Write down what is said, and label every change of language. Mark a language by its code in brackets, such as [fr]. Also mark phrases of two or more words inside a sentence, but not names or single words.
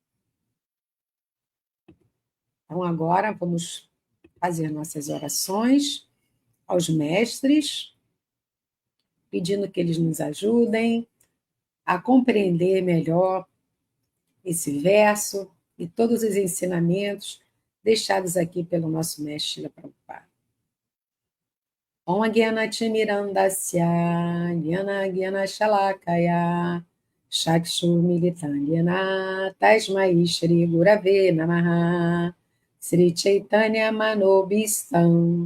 [pt] Então, agora vamos fazer nossas orações aos mestres, pedindo que eles nos ajudem a compreender melhor esse verso e todos os ensinamentos deixados aqui pelo nosso mestre Srila Prabhupada. [sa] Om Agyanatimirandasya Gyana Shalakaya Chakshurmilitangyana Tasmai Shri Gurave Namaha Sri Chaitanya Manobhistam